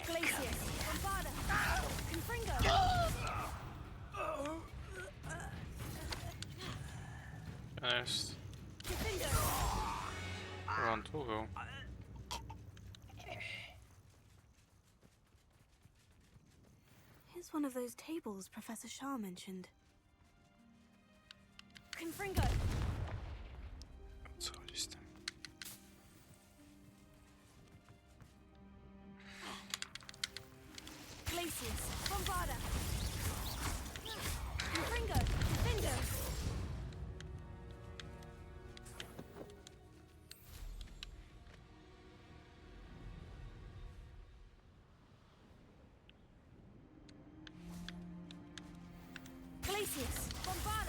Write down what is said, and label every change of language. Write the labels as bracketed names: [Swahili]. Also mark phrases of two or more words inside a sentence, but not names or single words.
[Polish] Glacius. coming. Bombarda. Confringo. To jest... Defender. Chyba on tu był. [English] Here's one of those tables Professor Shah mentioned. [Polish] Confringo. Co chodzi z tym? Glacius. Bombarda. Confringo. Defender. Glacius. Bombarda.